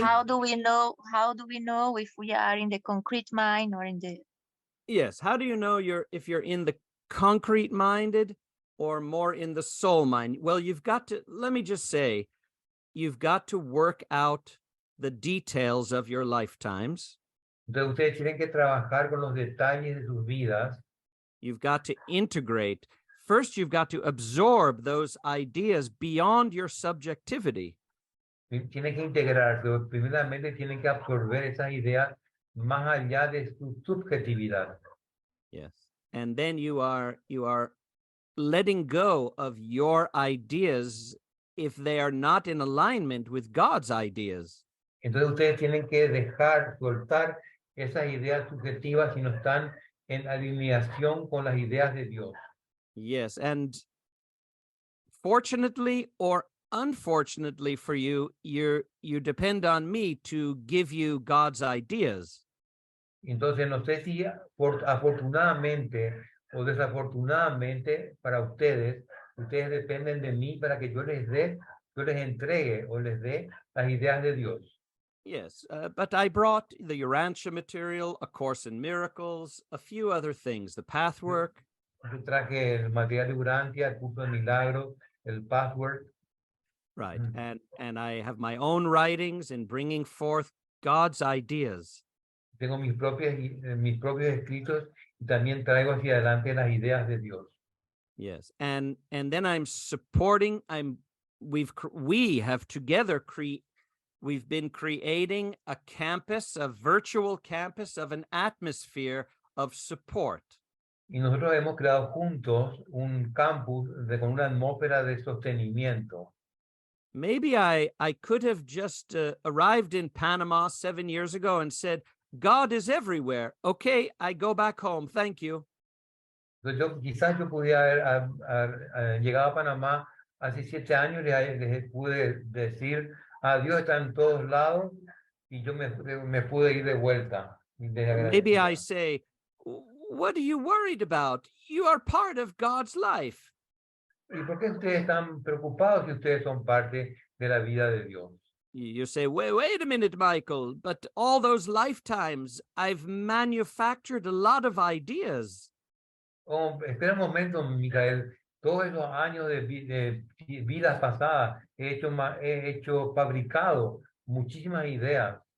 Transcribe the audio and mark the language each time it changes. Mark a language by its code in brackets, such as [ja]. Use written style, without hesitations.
[en] How do we know if we are in the concrete mind or in the Yes, how do you know if you're in the concrete minded or more in the soul mind? Well, let me just say, you've got to work out the details of your lifetimes. [es] entonces ustedes tienen que trabajar con los detalles de sus vidas. [en] You've got to integrate. First, you've got to absorb those ideas beyond your subjectivity. [es] Tienen que integrarse, primeramente tienen que absorber esas ideas más allá de su subjetividad. [en] Yes. And then you are letting go of your ideas if they are not in alignment with God's ideas. [es] Entonces ustedes tienen que soltar esas ideas subjetivas si no están en alineación con las ideas de Dios. [en] Yes, and fortunately or unfortunately for you, you depend on me to give you God's ideas. [es] Entonces no sé si afortunadamente o desafortunadamente para ustedes dependen de mí para que yo les entregue o les dé las ideas de Dios. [en] Yes, but I brought the Urantia material, A Course in Miracles, a few other things, the Pathwork. [es] Yo traje el material de Urantia, el curso de milagros, el Password. [en] Right, and I have my own writings in bringing forth God's ideas. [es] Tengo mis propios escritos y también traigo hacia adelante las ideas de Dios. [en] Yes, and then I'm supporting. We have together we've been creating a virtual campus of an atmosphere of support. [es] Y nosotros hemos creado juntos un campus con una atmósfera de sostenimiento. [en] Maybe I could have just arrived in Panama 7 years ago and said, God is everywhere. Okay, I go back home. Thank you. [es] Entonces quizás yo podía haber llegado a Panamá hace 7 años y les pude decir, Dios está en todos lados y yo me pude ir de vuelta. [en] Maybe I say, what are you worried about? You are part of God's life. [es] ¿Y por qué ustedes están preocupados si ustedes son parte de la vida de Dios? [en] You say, wait a minute, Michael, but all those lifetimes, I've manufactured a lot of ideas. [es] Oh, espera un momento, Micael. Todos esos años de vidas pasadas he fabricado muchísimas ideas.